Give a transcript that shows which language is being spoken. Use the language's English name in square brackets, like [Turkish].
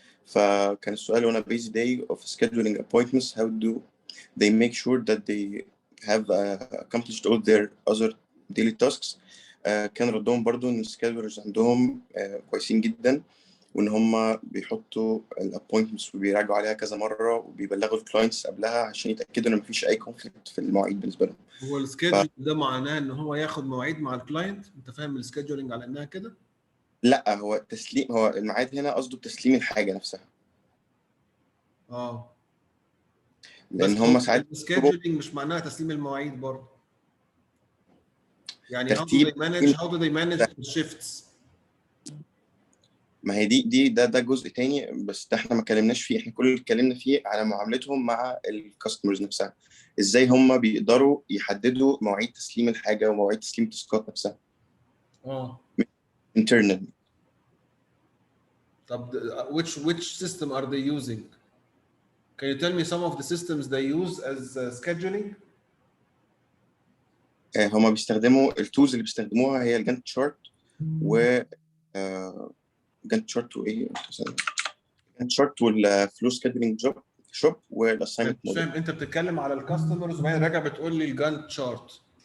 [Arabic] فكان السؤال [English] on a busy day of scheduling appointments how do they make sure that they have accomplished all their other daily tasks. [Arabic] كان ردهم برضو ان السكيدولرز عندهم كويسين جدا، وان هم بيحطوا الابوينتمنتس وبيراجعوا عليها كذا مره، وبيبلغوا الكلاينتس قبلها عشان يتاكدوا ان مفيش اي كونفليكت في المواعيد بالنسبه لهم. هو السكيدجول ده معناه ان هو ياخد مواعيد مع الكلاينت؟ انت فاهم السكيدجولينج على انها كده؟ لا، هو تسليم، هو الميعاد هنا قصده تسليم الحاجه نفسها، لان هم ساعات السكيدجولينج مش معناها تسليم المواعيد برضه. يعني ترتيب [English] how do they manage the shifts؟ [Arabic] ما هي ده جزء تاني، بس ده احنا ما اتكلمناش فيه. احنا كل اللي اتكلمنا فيه على معاملتهم مع الكاستمرز نفسها، ازاي هم بيقدروا يحددوا مواعيد تسليم الحاجه ومواعيد تسليم التاسكات نفسها internally. [English] طب which system are they using? Can you tell me some of the systems they use as scheduling? [Arabic] هم بيستخدموا التولز اللي بيستخدموها هي الجانت شارت جانت شارت وايه جانت شارت والفلو سكيدولينج شوب والاساينمنت مش فاهم، انت بتتكلم على الكاستمرز وبعدين راجع بتقول لي الجانت شارت.